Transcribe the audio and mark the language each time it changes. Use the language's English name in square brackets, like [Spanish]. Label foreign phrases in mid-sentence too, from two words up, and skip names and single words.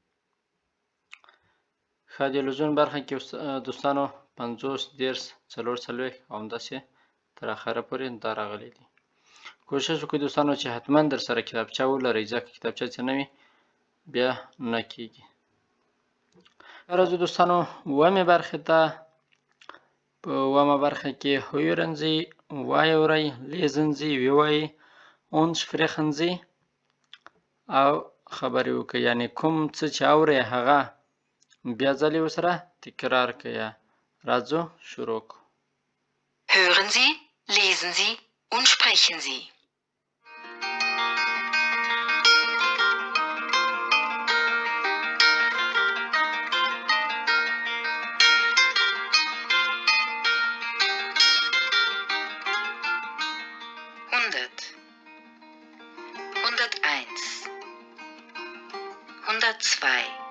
[Pashto] ښه د لزونګ برخه کې دوستانو 50 10 40 او همداسې تر اخره پورې دا راغلي دي. کوشش وکړئ دوستانو چې حتما در سره کتابچه ولرئ، ځکه کتابچه چې نه وي بیا نه کیږي. راځو دوستانو اوومې برخې ته. په اوومه برخه کې [German] hören Sie [Pashto] واورئ، [German] lesen Sie [Pashto] ووایئ، [German] und sprechen Sie [Pashto] او خبرې وکړئ، یعنی کوم څه چې اورئ هغه بیا ځلې ورسره تکرار کړئ. راځو شروع کړو. [German] Hören Sie, lesen Sie und sprechen Sie. Hundert, 101, 102,